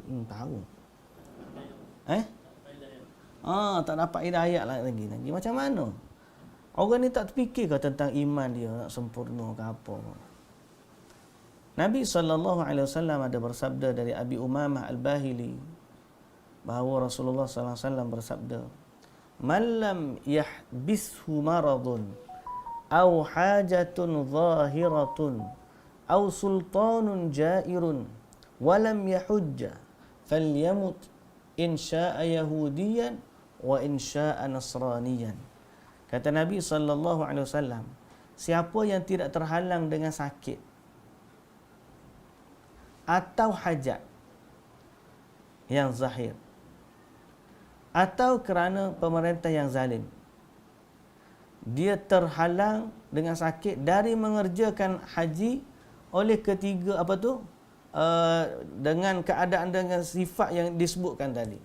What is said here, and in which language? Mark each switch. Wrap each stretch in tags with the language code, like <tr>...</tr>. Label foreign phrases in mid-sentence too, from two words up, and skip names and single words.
<ms>Tahu. Tak dapat hidayat lagi. Macam mana? Orang ni tak terfikir ke tentang iman dia nak sempurna ke apa? Nabi SAW ada bersabda dari Abi Umamah Al-Bahili bahawa Rasulullah SAW bersabda,</ms> <ar>"من لم يحبسه مرض أو حاجة ظاهرة أو سلطان جائر ولم يحج فليمت إن شاء يهوديا وإن شاء نصرانيا."</ar> <ms>Kata Nabi SAW, siapa yang tidak terhalang dengan sakit atau hajat yang zahir atau kerana pemerintah yang zalim, dia terhalang dengan sakit dari mengerjakan haji oleh ketiga dengan keadaan dengan sifat yang disebutkan tadi.</ms>